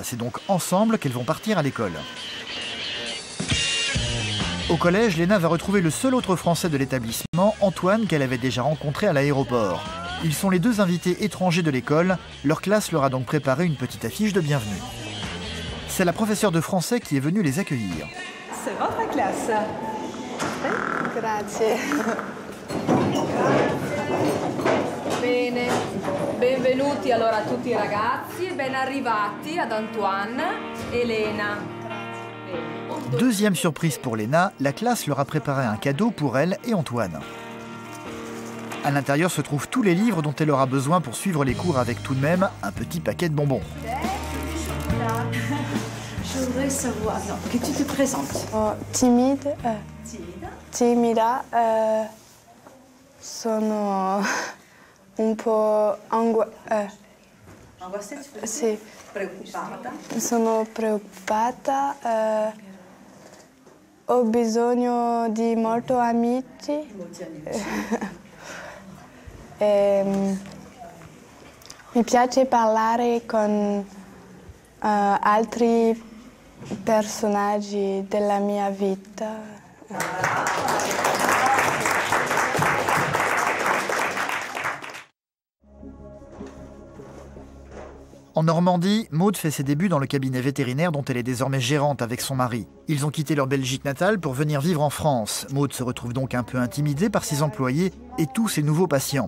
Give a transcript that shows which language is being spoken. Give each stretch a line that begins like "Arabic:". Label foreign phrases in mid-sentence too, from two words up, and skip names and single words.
French: C'est donc ensemble qu'elles vont partir à l'école. Au collège, Léna va retrouver le seul autre Français de l'établissement, Antoine, qu'elle avait déjà rencontré à l'aéroport. Ils sont les deux invités étrangers de l'école. Leur classe leur a donc préparé une petite affiche de bienvenue. C'est la professeure de français qui est venue les accueillir. C'est votre classe.
Italian: Grazie. Bene, benvenuti allora a tutti i ragazzi e ben arrivati ad Antoine e Elena. Deuxième surprise pour Léna, la classe leur a préparé un cadeau pour elle et Antoine. À l'intérieur se trouvent tous les livres dont elle aura besoin pour suivre les cours avec tout de même un petit paquet de bonbons.
French: Je voudrais savoir que tu te présentes. Timide.
Italian: Timida. Sono un po' sì. Preoccupata. Sono preoccupata. Ho bisogno di molti amici. Mi piace parlare con altri personaggi della mia vita.
French: En Normandie, Maud fait ses débuts dans le cabinet vétérinaire dont elle est désormais gérante avec son mari. Ils ont quitté leur Belgique natale pour venir vivre en France. Maud se retrouve donc un peu intimidée par ses employés et tous ses nouveaux patients.